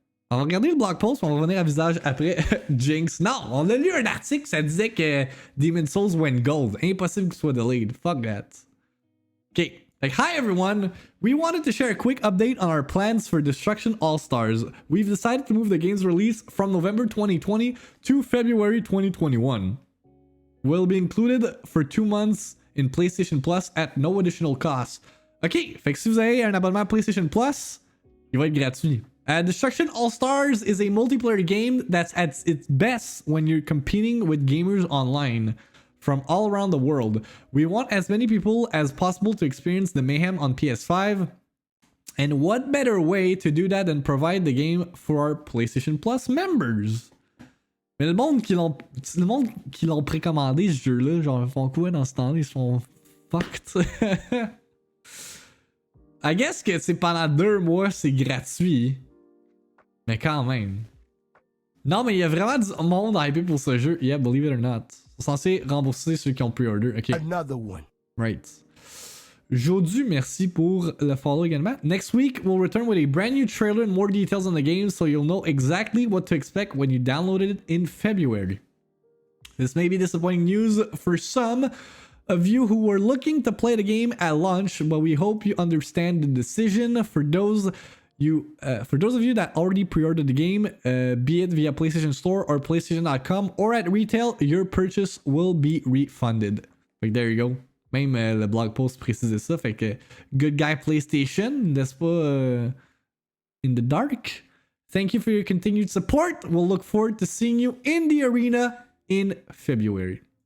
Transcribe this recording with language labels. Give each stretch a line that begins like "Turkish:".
French: On va regarder le blog post, on va revenir à Visage après Jinx. Non, on a lu un article, ça disait que Demon's Souls
English: went gold.
French: Impossible qu'il soit delayed.
English: Fuck that. Okay. Like, hi everyone! We wanted to share a quick update on our plans for Destruction All-Stars. We've decided to move the game's release from November 2020 to February 2021. Will be included for 2 months in PlayStation Plus at no additional cost.
French: Ok, fait que si vous avez un abonnement PlayStation Plus, il va être gratuit.
English: Destruction All-Stars is a multiplayer game that's at its best when you're competing with gamers online from all around the world. We want as many people as possible to experience the mayhem on PS5. And what better way to do that than provide the game for our PlayStation Plus members?
French: Mais le monde qui l'ont précommandé ce jeu-là, genre, ils font quoi dans ce temps-là? Ils sont fucked.
English: I guess
French: que c'est pendant 2 mois, c'est gratuit. Mais quand même. Non, mais il y a vraiment du monde hypé pour ce jeu.
English: Yeah, believe it or not.
French: Ils sont censés rembourser ceux qui ont pre-order. Ok.
English: Another one. Right.
French: Jodu, merci pour le follow également.
English: Next week, we'll return with a brand new trailer and more details on the game so you'll know exactly what to expect when you download it in February. This may be disappointing news for some of you who were looking to play the game at launch, but we hope you understand the decision. For those of you that already pre-ordered the game, be it via PlayStation Store or PlayStation.com or at retail, your purchase will be refunded. Like, there you go.
French: Même le blog post précisait ça. Fait que
English: good guy PlayStation,
French: n'est-ce pas
English: in the dark? Thank you for your continued support. We'll look forward to seeing you in the arena in February.